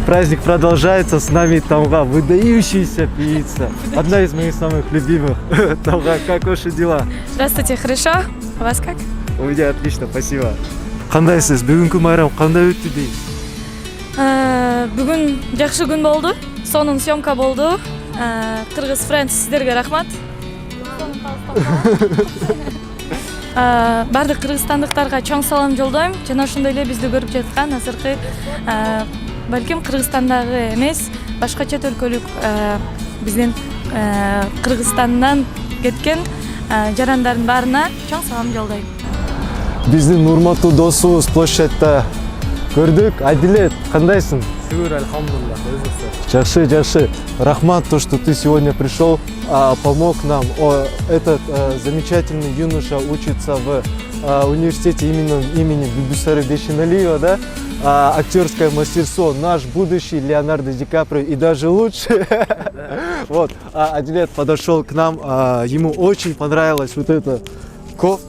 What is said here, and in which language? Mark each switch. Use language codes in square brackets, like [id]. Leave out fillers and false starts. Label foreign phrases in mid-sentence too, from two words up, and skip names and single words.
[ru] Праздник продолжается. С нами Тамга, выдающаяся певица. Одна из моих самых любимых. Тамга, как ваши дела? Здравствуйте, хорошо? У вас как? У меня отлично, спасибо. [ky] Кандайсыз? Бүгүнкү майрам кандай өттү дейсиз? Бүгүн жакшы күн болду. Сонун съемка болду. Кыргыз Friends сиздерге рахмат. Бардык кыргызстандыктарга чоң салам жолдойм. Жана ошондой эле бизди көрүп жаткан азыркы балким Кыргызстандагы эмес, башка чет өлкөлүк биздин Кыргызстандан кеткен жарандардын баарына чоң салам жолдойм. Биздин урматтуу досубуз площадьта көрдүк. Адилет, кандайсың? Шүгүр, альхамдулилlah. Жакшы. Рахмат, [ru] то, что ты сегодня пришел, помог нам. Этот замечательный юноша учится в университете имени Бибисары Бешеналиева, да? Актерское мастерство, наш будущий Леонардо Ди Каприо и даже лучше. Вот, Адилет подошел к нам, ему очень понравилась вот эта кофта.